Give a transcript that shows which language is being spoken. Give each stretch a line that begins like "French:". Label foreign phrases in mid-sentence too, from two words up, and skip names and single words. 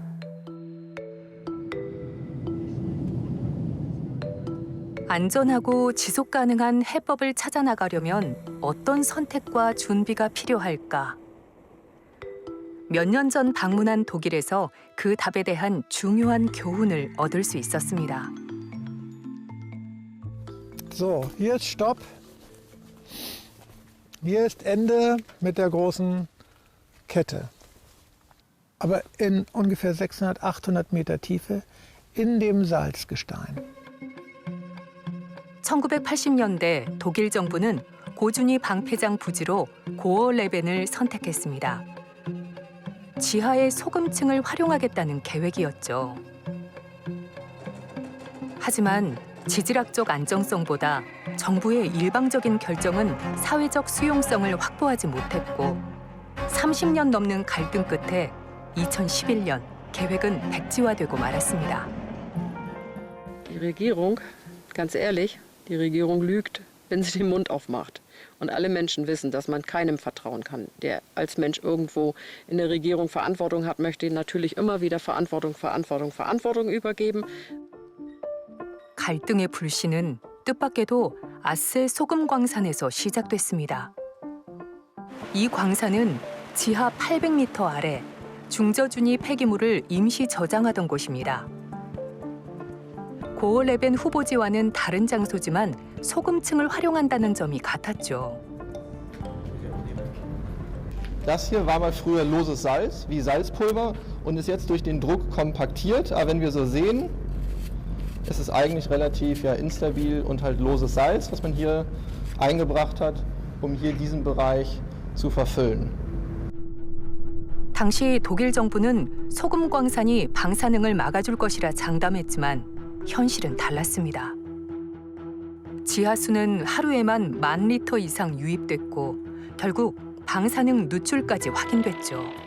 Korean: 안전하고 지속 가능한 해법을 찾아 나가려면 어떤 선택과 준비가 필요할까? 몇 년 전 방문한 독일에서 그 답에 대한 중요한 교훈을 얻을 수 있었습니다.
German: So, hier ist Stopp. Hier ist Ende mit der großen Kette. Aber in ungefähr 600, 800 Meter Tiefe in dem Salzgestein.
Korean: 1980년대 독일 정부는 고준위 방패장 부지로 고어레벤을 선택했습니다. 지하의 소금층을 활용하겠다는 계획이었죠. 하지만 지질학적 안정성보다 정부의 일방적인 결정은 사회적 수용성을 확보하지 못했고 30년 넘는 갈등 끝에 2011년 계획은 백지화되고 말았습니다.
German: Die Regierung, ganz ehrlich, die Regierung lügt, wenn sie den Mund aufmacht. Und alle Menschen wissen, dass man keinem vertrauen kann. Der als Mensch irgendwo in der Regierung Verantwortung hat, möchte natürlich immer wieder Verantwortung übergeben.
Korean: 갈등의 불씨는 뜻밖에도 아스 소금 광산에서 시작됐습니다. 이 광산은 지하 800m 아래 중저준위 폐기물을 임시 저장하던 곳입니다. 고어레벤 후보지와는 다른 장소지만 소금층을 활용한다는 점이 같았죠.
German: Das hier war mal früher loses Salz, wie Salzpulver, und ist jetzt durch den Druck kompaktiert. Aber wenn wir so sehen, ist es eigentlich relativ instabil und halt loses Salz, was man hier eingebracht hat, um hier diesen Bereich zu verfüllen.
Korean: 당시 독일 정부는 소금 광산이 방사능을 막아줄 것이라 장담했지만 현실은 달랐습니다. 지하수는 하루에만 10,000리터 이상 유입됐고 결국 방사능 누출까지 확인됐죠.